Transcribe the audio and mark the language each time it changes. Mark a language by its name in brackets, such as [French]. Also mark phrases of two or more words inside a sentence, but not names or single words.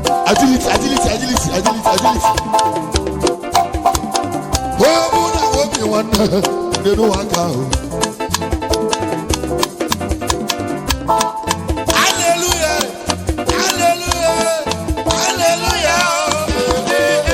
[English] Agility, agility, agility, agility, agility. [Igbo] Onye ọbụla na obi nwanne, n'elu ụwa nke ahụ. [English] Hallelujah, hallelujah, hallelujah.